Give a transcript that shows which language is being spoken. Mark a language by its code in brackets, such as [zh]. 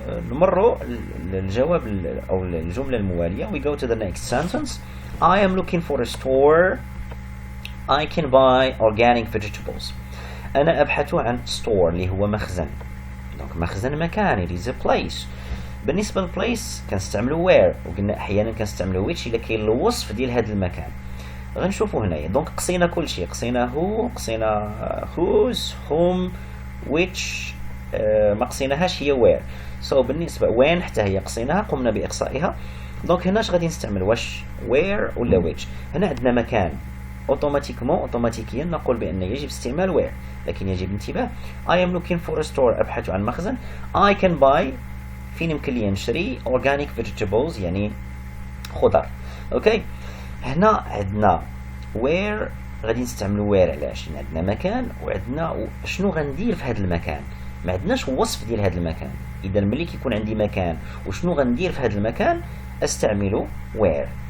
[ar] نمر الجواب أو الجملة الموالية. [en] we go to the next sentence. I am looking for a store I can buy organic vegetables. [ar] أنا أبحث عن store اللي هو مخزن. دونك مخزن مكان. [en] it is a place. [ar] بالنسبة للبليس كنستعملوا where وقلنا أحيانا كنستعملوا which إلا كاين الوصف ديال هذا المكان. غنشوفوا هنايا. دونك قصينا كل شيء. قصينا who قصينا whose whom which ما قصيناهاش هي where. so بالنسبة when حتى هي قصيناها قمنا بإقصائها. دونك هنا غادي نستعمل واش where ولا which. هنا عندنا مكان اوتوماتيكيا نقول بأن يجب استعمال where. لكن يجب انتباه. [en] I am looking for a store [ar] أبحث عن مخزن. [en] I can buy [ar] فين يمكن لي نشري [en] organic vegetables [ar] يعني خضر. اوكي. هنا عندنا where غادي نستعملوا where. علاش؟ لأن عندنا مكان وعندنا شنو غندير في هذا المكان. ما عندناش وصف ديال هذا المكان. اذا ملي كيكون عندي مكان وشنو غندير في هذا المكان استعملوا where.